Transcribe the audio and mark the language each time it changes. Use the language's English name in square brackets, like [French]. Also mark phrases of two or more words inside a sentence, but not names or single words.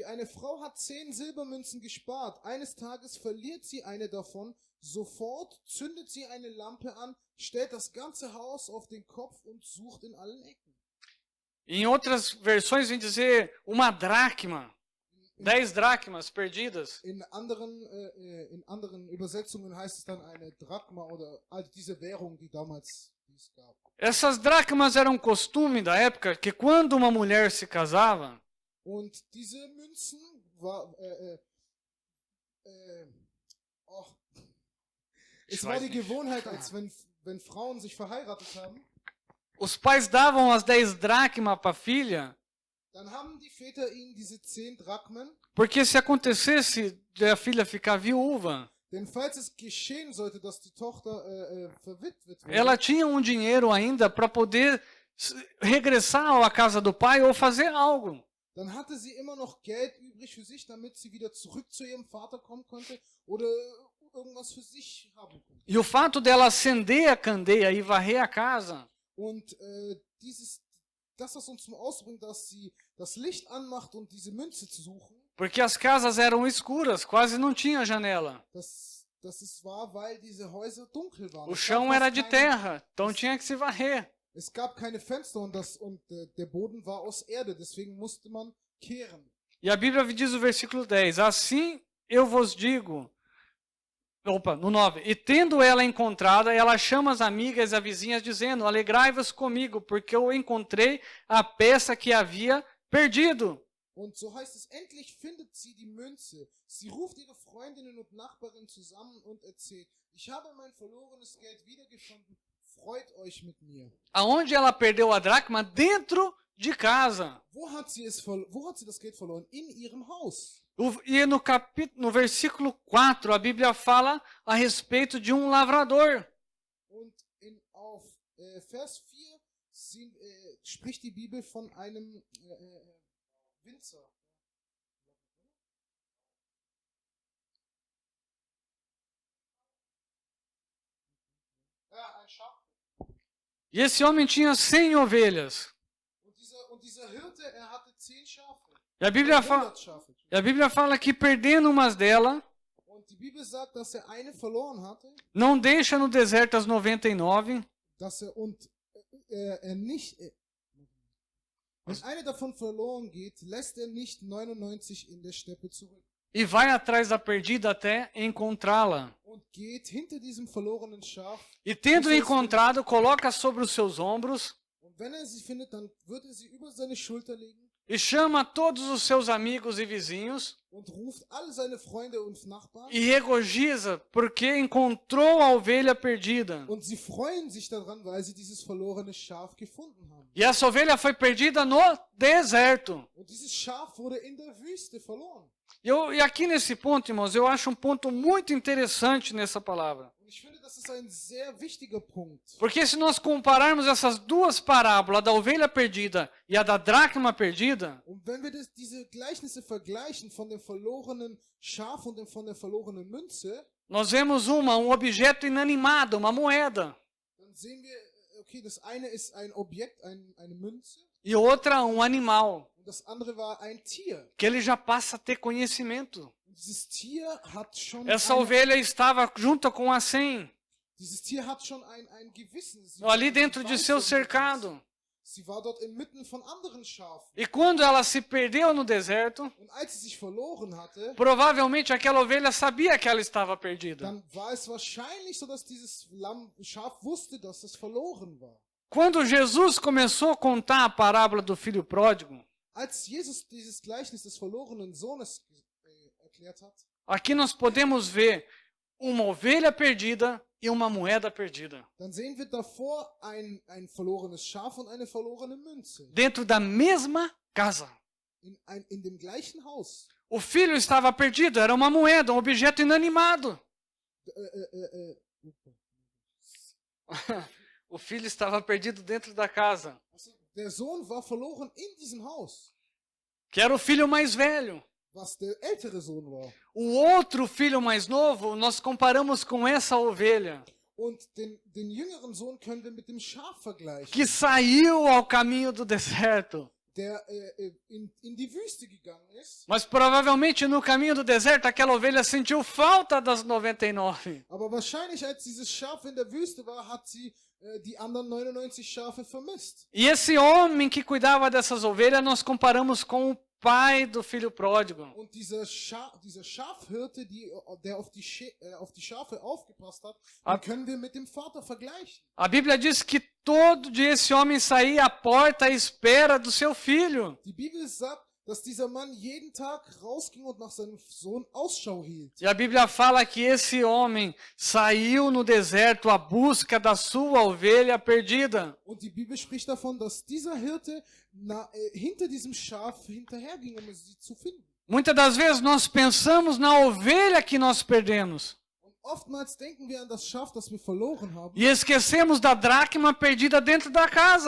[German] Eine Frau hat 10 Silbermünzen gespart. Eines Tages verliert sie eine davon. Sofort zündet sie eine Lampe an, stellt das ganze Haus auf den Kopf und sucht in allen Ecken. [Portuguese] Em outras versões vem dizer uma dracma, 10 dracmas perdidas. [German] In anderen Übersetzungen heißt es dann eine Drachma oder also diese Währung, die damals es gab. [Portuguese] Essas dracmas eram um costume da época que quando uma mulher se casava, [German] Und diese Münzen war, es war die Gewohnheit, als wenn Frauen sich verheiratet haben, [Portuguese] os pais davam as 10 dracmas para a filha, [German] dann haben die Väter ihnen diese 10 Drachmen, [Portuguese] porque se acontecesse de a filha ficar viúva, [German] denn falls es geschehen sollte, dass die Tochter verwitwet wird, [Portuguese] ela tinha um dinheiro ainda para poder regressar à casa do pai ou fazer algo. [German] dann hatte sie immer noch Geld übrig für sich, damit sie wieder zurück zu ihrem Vater kommen konnte oder irgendwas für sich haben konnte. [Portuguese] E o fato dela acender a candeia e varrer a casa [German] Und das, was uns zum Ausdruck bringt, dass sie das Licht anmacht und diese Münze zu suchen, [Portuguese] porque as casas eram escuras, quase não tinha janela. [German] das ist wahr, weil diese Häuser dunkel waren. [Portuguese] O chão era de terra, então tinha que se varrer. [German] Es gab keine Fenster und der Boden war aus Erde, deswegen musste man kehren. [Portuguese] E a Bíblia diz o versículo 10: assim eu vos digo, no 9. E tendo ela encontrado, ela chama as amigas e as vizinhas, dizendo: alegrai-vos comigo, porque eu encontrei a peça que havia perdido. [German] Und so heißt es, endlich findet sie die Münze. Sie ruft ihre Freundinnen und Nachbarinnen zusammen und erzählt: Ich habe mein verlorenes Geld wiedergefunden. Freut euch mit mir. [Portuguese] Aonde ela perdeu a dracma? Dentro de casa. [German] Wo hat sie das Geld verloren? In ihrem Haus. [Portuguese] E no versículo 4, a Bíblia fala a respeito de um lavrador. [German] Und auf Vers 4 spricht die Bibel von einem Winzer. Ja, ein Schaf. [Portuguese] E esse homem tinha 100 ovelhas. [German] Und dieser Hirte, hatte 10 Schafe. [Portuguese] E a Bíblia fala que perdendo umas delas, [German] Und die Bibel sagt, dass eine verloren hatte. [Portuguese] Não deixa no deserto as 99. [German] Dass wenn eine davon verloren geht, lässt nicht 99 in der Steppe zurück. [Portuguese] E vai atrás da perdida até encontrá-la. [German] Und geht hinter diesem verlorenen Schaf. [Portuguese] E tendo encontrado, coloca sobre os seus ombros. [German] Und wenn sie findet, dann wird sie über seine Schulter legen. [Portuguese] E chama todos os seus amigos e vizinhos. [German] Und ruft alle seine Freunde und Nachbarn. [Portuguese] E regozija porque encontrou a ovelha perdida. [German] Und sie freuen sich daran, weil sie dieses verlorene Schaf gefunden haben. [Portuguese] E essa ovelha foi perdida no deserto. [German] Und dieses Schaf wurde in der Wüste verloren. [Portuguese] E aqui nesse ponto, irmãos, eu acho um ponto muito interessante nessa palavra. [German] Und ich finde, das ist ein sehr wichtiger Punkt. [Portuguese] Porque se nós compararmos essas duas parábolas, da ovelha perdida e a da dracma perdida, [German] Und wenn wir diese Gleichnisse vergleichen von dem verlorenen Schaf und von der verlorenen Münze, [Portuguese] nós vemos um objeto inanimado, uma moeda, [German] dann sehen wir, okay, das eine ist ein Objekt, eine Münze, [Portuguese] e outra um animal, [German] und das andere war ein Tier. [Portuguese] que ele já passa a ter conhecimento. [German] Und dieses Tier hat schon [Portuguese] Essa ovelha estava junto com a 100, [German] dieses Tier hat schon ein Gewissen. [Portuguese] ali dentro de seu cercado. [German] Sie war dort inmitten von anderen Schafen. [Portuguese] E quando ela se perdeu no deserto, [German] Und als sie sich verloren hatte, [Portuguese] provavelmente aquela ovelha sabia que ela estava perdida. [German] dann war es wahrscheinlich so, dass dieses Schaf wusste, dass es verloren war. [Portuguese] Quando Jesus começou a contar a parábola do filho pródigo, [German] Als Jesus dieses Gleichnis des verlorenen Sohnes erklärt hat, [Portuguese] aqui nós podemos ver uma ovelha perdida e uma moeda perdida. [German] dann sehen wir davor ein verlorenes Schaf und eine verlorene Münze. [Portuguese] Dentro da mesma casa. [German] In dem gleichen Haus. [Portuguese] O filho estava perdido, era uma moeda, um objeto inanimado. O filho estava perdido dentro da casa. [German] Der Sohn war verloren in diesem Haus. [Portuguese] Que era o filho mais velho. [German] Was der ältere Sohn war. [Portuguese] O outro filho mais novo, nós comparamos com essa ovelha. [German] Und den jüngeren Sohn können wir mit dem Schaf vergleichen. [Portuguese] Que saiu ao caminho do deserto. [German] Der in die Wüste gegangen ist. [Portuguese] Mas provavelmente no caminho do deserto aquela ovelha sentiu falta das 99. [German] Aber wahrscheinlich als dieses Schaf in der Wüste war, hat sie die anderen 99 Schafe vermisst. [Portuguese] E esse homem que cuidava dessas ovelhas nós comparamos com o pai do filho pródigo. [German] Und dieser Schafhirte, der auf die Schafe aufgepasst hat, den können wir mit dem Vater vergleichen. [Portuguese] A Bíblia diz que todo dia esse homem saía à porta à espera do seu filho. [German] Die Bibel sagt, dass dieser Mann jeden Tag rausging und nach seinem Sohn Ausschau hielt. [Portuguese] E a Bíblia fala que esse homem saiu no deserto à busca da sua ovelha perdida. [German] Und die Bibel spricht davon, dass dieser Hirte hinter diesem Schaf hinterherging, um sie zu finden. [Portuguese] Muitas das vezes nós pensamos na ovelha que nós perdemos. [German] Und oftmals denken wir an das Schaf, das wir verloren haben. [Portuguese] E esquecemos da dracma perdida dentro da casa.